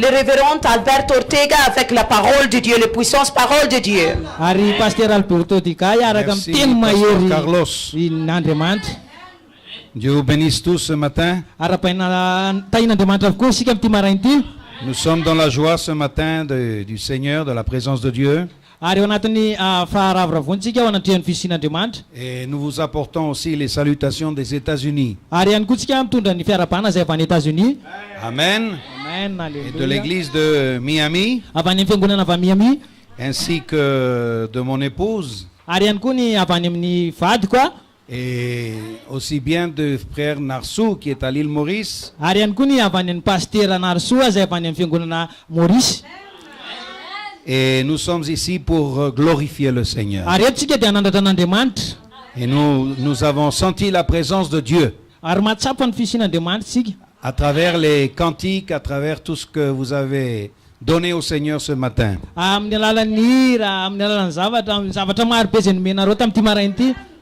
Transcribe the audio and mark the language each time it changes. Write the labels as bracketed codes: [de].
[fr] Le révérend Alberto Ortega avec la parole de Dieu, la puissance parole de Dieu. [mg] Ary pasteur Alberto Ortega iaraka amin'ny teny [fr] Pasteur Carlos. [mg] mahery n'Andriamanitra. [fr] Dieu vous bénisse tous ce matin. [mg] Tahin'Andriamanitra avokoa isika amin'ity marain'ity. [fr] Nous sommes dans la joie ce matin du Seigneur, de la présence de Dieu. [mg] Ary ao anatin'ny faharavoravoantsika ao anatrehany fisian'Andriamanitra. [fr] Et nous vous apportons aussi les salutations des États-Unis. [mg] Ary ihany koa tsika mitondra ny fiarabana zay avy any États-Unis. Amen. Amen, [fr] Et de alléluia. l'église de Miami, [mg] Avy any amin'ny fiangonana avy Miami. [fr] ainsi que de mon épouse, [mg] Ary ihany koa ny avy any amin'ny vadiko a. [fr] et aussi bien de frère Narsou qui est à l'île Maurice. [mg] Ary ihany koa ny avy any amin'ny pasteur Narsoa zay avy any amin'ny fiangonana Maurice. [fr] Et nous sommes ici pour glorifier le Seigneur. [mg] Ary eto tsika dia hanandratra an'Andriamanitra. [fr] Et nous avons senti la présence de Dieu [mg] Ary mahatsapa ny fisian'Andriamanitra tsika. [fr] à travers les cantiques, à travers tout ce que vous avez donné au Seigneur ce matin. [mg] Amin'ny alalan'ny hira, amin'ny alalan'ny zavatra maro be zay nomenareo tamin'ity marain'ity.